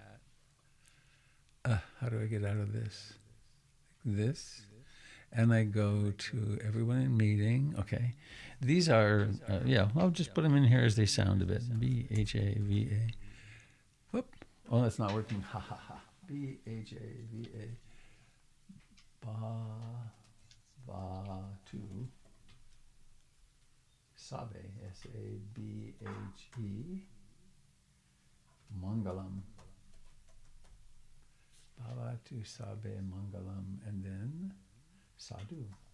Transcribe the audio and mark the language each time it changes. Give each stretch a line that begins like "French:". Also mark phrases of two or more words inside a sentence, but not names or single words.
English: How do I get out of this? This. And I go to everyone in meeting. Okay. These are, I'll just put them in here as they sound a bit. B-H-A-V-A. Whoop. Oh, that's not working. Ha, ha, ha. B-H-A-V-A.
Pali: Bhavatu Sabe,
English: S-A-B-H-E,
Pali: Mangalam. Bhavatu Sabe Mangalam,
English: and then Sadhu.